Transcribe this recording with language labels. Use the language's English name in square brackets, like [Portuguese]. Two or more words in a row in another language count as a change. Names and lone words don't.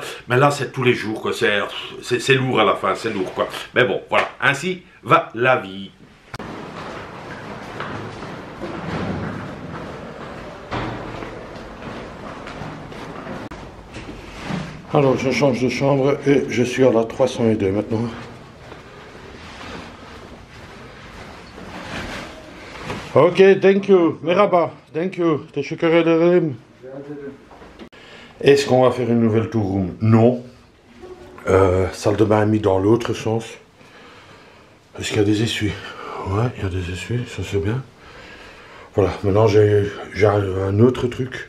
[French] Mais là, c'est tous les jours, quoi. C'est lourd à la fin, c'est lourd, quoi. Mais bon, voilà, ainsi va la vie. Alors, je change de chambre et je suis à la 302 maintenant. [English] Ok, thank you. Merhaba, thank you. [Turkish] Teşekkür ederim. [French] Est-ce qu'on va faire une nouvelle [English] tour room? [French] Non. Salle de bain mis dans l'autre sens. Est-ce qu'il y a des essuies? Ouais, il y a des essuies, ça c'est bien. Voilà, maintenant j'ai un autre truc.